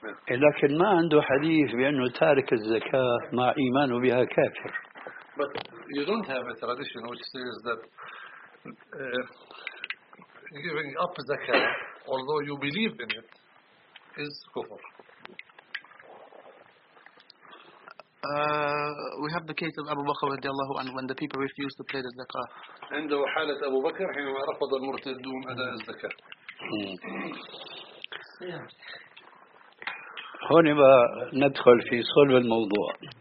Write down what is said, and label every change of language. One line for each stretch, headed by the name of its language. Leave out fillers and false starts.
Arabic: لكن ما عنده حديث بأنه تارك الزكاة مع إيمانه بها كافر.
English: But you don't have a tradition which says that giving up زكاة although you believe in it is كفر. We have the case of Abu Bakr radiallahu anhu when the people refused to pay the zakah.
Arabic: عنده حالة أبو بكر حينما رفض المرتدون أداء الزكاة. هون بقى ندخل في صلب الموضوع.